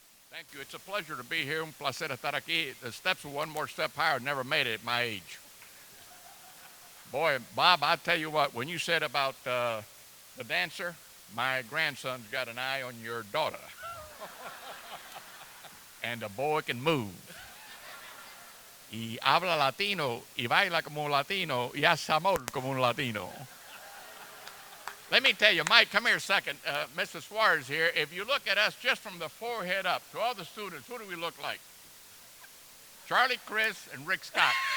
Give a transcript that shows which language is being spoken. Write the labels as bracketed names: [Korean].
[English] Thank you. It's a pleasure to be here. [Spanish] Un placer estar aquí. [English] The steps were one more step higher. Never made it at my age. Boy, Bob, I tell you what, when you said about the dancer, my grandson's got an eye on your daughter. And the boy can move. [Spanish] Y habla latino, y baila como un latino, y hace amor como un latino. [English] Let me tell you, Mike, come here a second. Mrs. Suarez here. If you look at us just from the forehead up to all the students, who do we look like? Charlie, Chris, and Rick Scott.